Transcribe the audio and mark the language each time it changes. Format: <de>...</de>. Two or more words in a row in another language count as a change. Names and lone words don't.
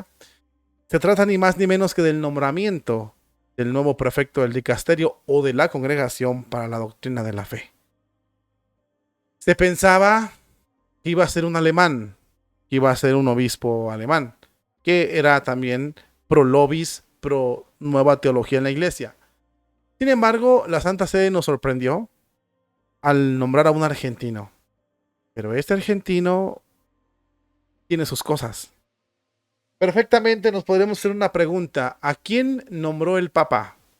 <es>Se trata ni más ni menos que del nombramiento del nuevo prefecto del dicasterio o de la Congregación para la Doctrina de la Fe. Se pensaba que iba a ser un alemán, que iba a ser un obispo alemán, que era también pro Nobis, pro nueva teología en la Iglesia. Sin embargo, la Santa Sede nos sorprendió al nombrar a un argentino. Pero este argentino tiene sus cosas. Perfectamente nos podremos hacer una pregunta. ¿A quién nombró el Papa?</es>